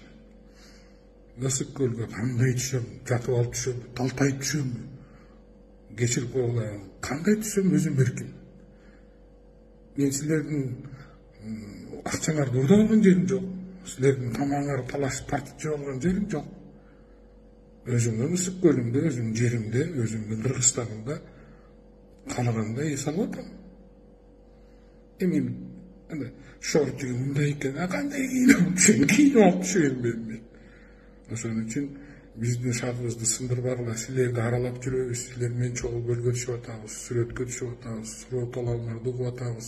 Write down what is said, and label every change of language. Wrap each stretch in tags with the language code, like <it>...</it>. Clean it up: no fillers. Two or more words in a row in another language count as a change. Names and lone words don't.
<ky>Ысыккөлгө кандай түшөм, жатып алып түшөм, талтайып түшөм. Кечирип койгула, кандай түшөм өзүм эркин. Мен силердин акчаңарды урдап алган жерим жок. Силердин тамагыңарды талашып тартып жеп алган жерим жок. Özümdün Ысык Көлүмдө, özümdün jerimde, özümdün Kırgızstanımda kalaganda эс алып атам. Эми шортугу мындай экен, кандай кийинип алып түшөйүн мен. Ошон үчүн биздин шагыбызды сындырбагыла, силерди аралап жүрөбүз, силер менен чогуу көлгө түшүп атабыз, сүрөткө түшүп атабыз, суроо-талааларды угуп атабыз.</ky>